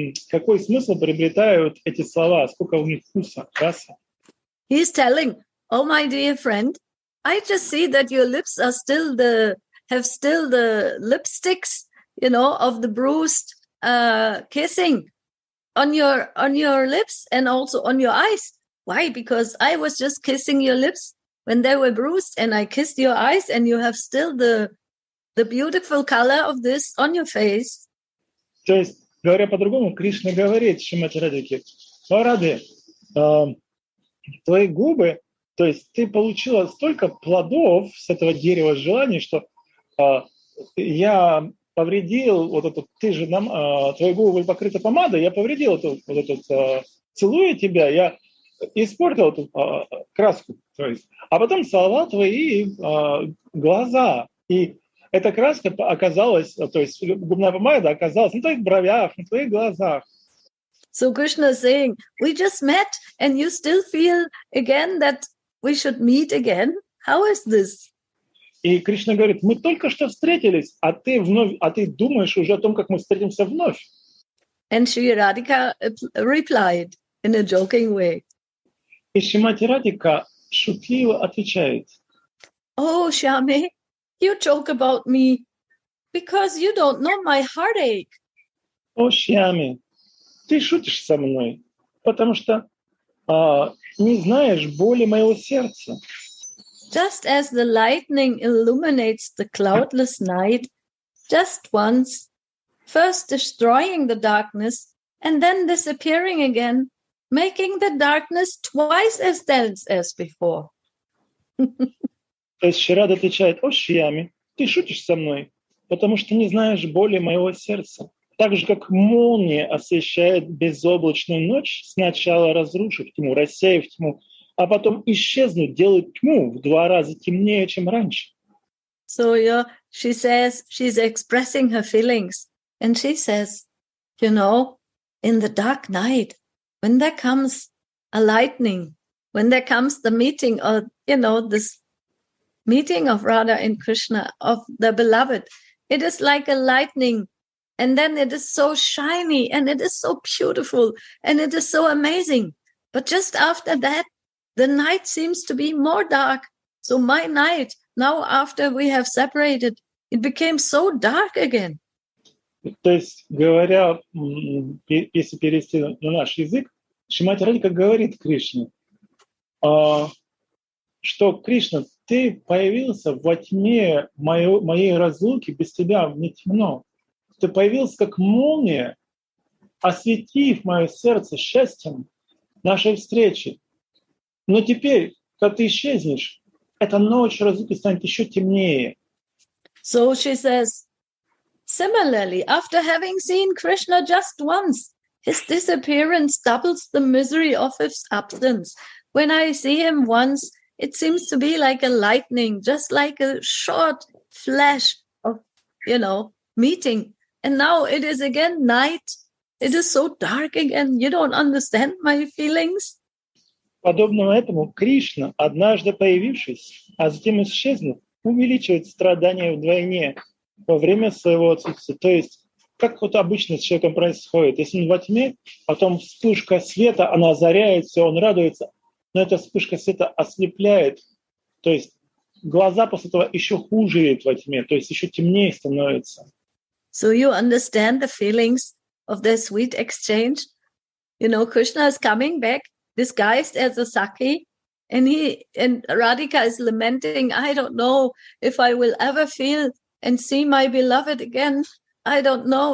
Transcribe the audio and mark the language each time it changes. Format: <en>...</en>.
<ru>Какой смысл приобретают эти слова? Сколько у них вкуса, раса?</ru> <en>He is telling, oh, my dear friend, I just see that your lips are have still the lipsticks, of the bruised kissing on your lips and also on your eyes. Why? Because I was just kissing your lips when they were bruised, and I kissed your eyes, and you have still the beautiful color of this on your face.</en> <ru>То есть, говоря по-другому, Кришна говорит Шримати Радхике: о, Радhe, твои губы, то есть ты получила столько плодов с этого дерева желаний, что я повредил вот эту, твои губы были покрыты помадой, я повредил целуя тебя, я испортил эту краску, то есть, а потом целовал твои глаза, и эта краска оказалась, то есть губная помада оказалась на твоих бровях, на твоих глазах.</ru> <en>So Krishna is saying, we just met and you still feel again that we should meet again? How is this?</en> <ru>И Кришна говорит, мы только что встретились, а ты думаешь уже о том, как мы встретимся вновь.</ru> <en>And Shri Radhika replied in a joking way.</en> <ru>И Шримати Радхика шутливо отвечает:</ru> <en>oh, Shyame, you joke about me because you don't know my heartache.</en> <ru>О, Шьяме, ты шутишь со мной, потому что не знаешь боли моего сердца.</ru> <en>Just as the lightning illuminates the cloudless night just once, first destroying the darkness and then disappearing again, making the darkness twice as dense as before.</en> <ru>То есть Шрада отвечает: о, Шьяме, ты шутишь со мной, потому что не знаешь боли моего сердца. Так же, как молния освещает безоблачную ночь, сначала разрушив тьму, рассеяв тьму, а потом исчезнуть, делать тьму в 2 раза темнее, чем раньше.</ru> <en>So she says, she's expressing her feelings, and she says, in the dark night, when there comes a lightning, when there comes the meeting of, this meeting of Radha and Krishna, of the beloved, it is like a lightning. And then it is so shiny and it is so beautiful and it is so amazing. But just after that, the night seems to be more dark. So my night, now after we have separated, it became so dark again.</en> <ru>То есть, говоря, если перевести на наш язык, Шримати Радхика говорит Кришне, что Кришна, ты появился во тьме моей разлуки, без тебя мне темно. Ты появился как молния, осветив мое сердце счастьем нашей встречи. Но теперь, когда ты исчезнешь, эта ночь разлуки станет еще темнее.</ru> <en>So she says, similarly, after having seen Krishna just once, his disappearance doubles the misery of his absence. When I see him once, it seems to be like a lightning, just like a short flash of, meeting. And now it is again night. It is so dark again. You don't understand my feelings.</en> <ru>Подобно этому Кришна, однажды появившись, а затем исчезнув, увеличивает страдания вдвойне во время своего отсутствия. То есть, как вот обычно с человеком происходит. Если он во тьме, потом вспышка света, она озаряет все, он радуется, но эта вспышка света ослепляет. То есть глаза после этого еще хуже видят во тьме, то есть еще темнее становится.</ru> <en>So you understand the feelings of their sweet exchange? You know, Krishna is coming back disguised as a Saki, and Radhika is lamenting, I don't know if I will ever feel and see my beloved again. I don't know.</en>